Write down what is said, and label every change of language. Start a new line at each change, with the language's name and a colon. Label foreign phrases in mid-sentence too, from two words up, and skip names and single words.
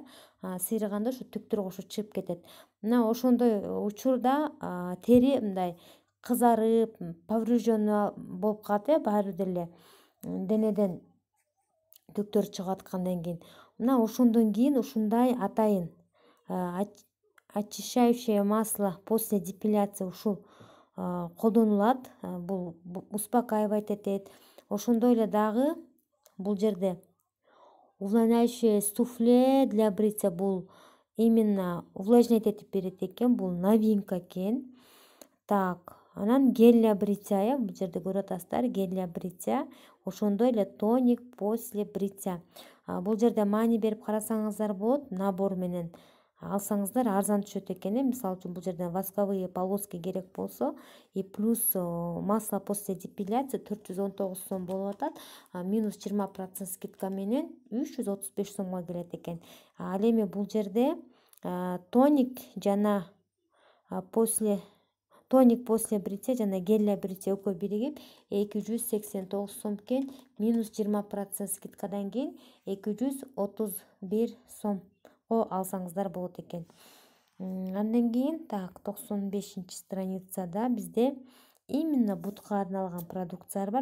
Kyrgyz: Сыйрыганда ушу түктөр кошо чыгып кетет. Мына ошондой учурда тери мындай кызарып, поврежденный болуп калат, баары бир деле денеден түктөр чыгып аткандан кийин. Мына ошондон кийин ушундай атайын
Russian: очищающее масло после депиляции
Kyrgyz: ушул колдонулат. Бул успокаивать этет. Ошондой эле дагы бул жерде
Russian: увлажняющее суфле для бритья,
Kyrgyz: бул именно увлажнять этип берет экен. Бул новинка экен. Так, анан
Russian: гель для бритья,
Kyrgyz: бул жерде көрүп атасыздар,
Russian: гель для бритья.
Kyrgyz: Ошондой эле
Russian: тоник после бритья.
Kyrgyz: Бул жерде маани берип карасаңыздар болот, набор менен алсаңыздар арзан түшөт экен. Мисалы үчүн бул жерде
Russian: восковые полоски
Kyrgyz: керек болсо
Russian: и плюс масло после депиляции
Kyrgyz: 419 сом болуп атат. Минус 20% скидка менен 335 сомго келет экен. Ал эми бул жерде
Russian: тоник после бритья
Kyrgyz: жана
Russian: гель для бритья
Kyrgyz: экөө биригип 289 сом экен. Минус 20% скидкадан кийин 231 сомго алсаңыздар болот экен. Андан кийин 95 страницада бизде именно бутка арналган продукциялар бар.